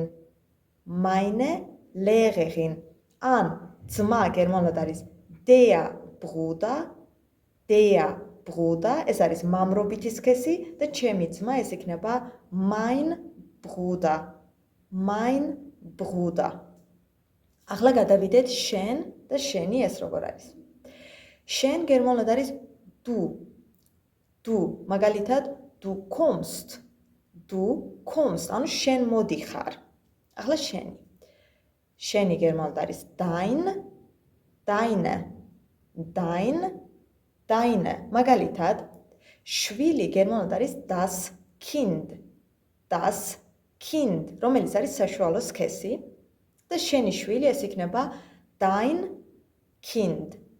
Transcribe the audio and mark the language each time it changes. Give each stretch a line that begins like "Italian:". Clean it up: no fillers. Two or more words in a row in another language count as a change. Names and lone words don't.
German: Meine Lehrerin.
Georgian: ან ძმა გერმანულად არის
German: der Bruder,
Georgian: ეს არის მამრობითი სქესი და ჩემი ძმა ეს იქნება
German: mein Bruder. Mein Bruder.
Georgian: ახლა გადავიდეთ შენ და შენი ეს როგორ არის? შენ გერმანულად არის du. მაგალითად,
German: du kommst,
Georgian: ანუ შენ მოდიხარ. ახლა შენი. შენი გერმანულად არის deine. მაგალითად, შვილი გერმანულად არის
German: das Kind,
Georgian: რომელიც არის საშუალო სქესი და შენი შვილი ეს იქნება
German: dein Kind.